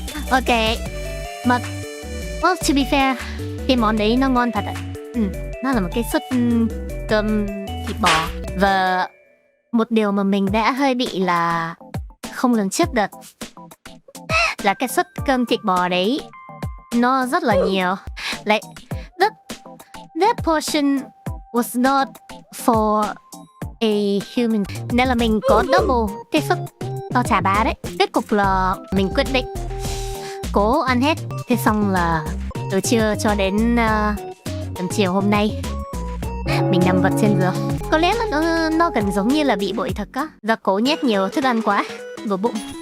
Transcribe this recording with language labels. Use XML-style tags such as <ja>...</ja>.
<vi>Ok, mà</vi> <en>well, to be fair,</en> <vi>cái món đấy nó ngon thật ạ. Nó là một cái suất cơm thịt bò. Và một điều mà mình đã hơi bị là không lường trước được là cái suất cơm thịt bò đấy nó rất là nhiều.</vi> <en>Like, that portion was not for a human.</en> <vi>Nên là mình có double cái suất to chả bá đấy. Kết cục là mình quyết định cố ăn hết. Thế xong là từ trưa cho đến tầm chiều hôm nay mình nằm vật trên giường. Có lẽ là nó gần giống như là bị bội thực á. Do cố nhét nhiều thức ăn quá vào bụng.</vi>